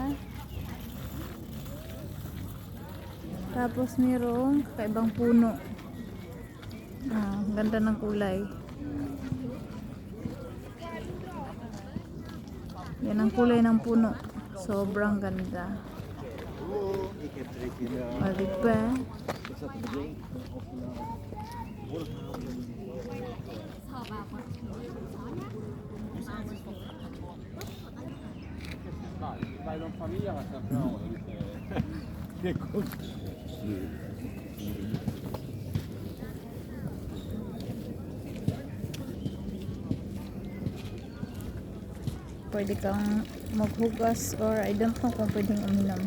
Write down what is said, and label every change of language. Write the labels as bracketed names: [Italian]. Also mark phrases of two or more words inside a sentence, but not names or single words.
[Filipino] Tapos mayroong kakaibang puno. Ang ganda ng kulay. Yan ang kulay ng puno. Sobrang ganda. Diba? [Italian] Vai in famiglia ma sempre no. Che cosa? [Filipino] Pwede kang maghugas or [English] I don't know [Filipino] kung pwedeng uminom.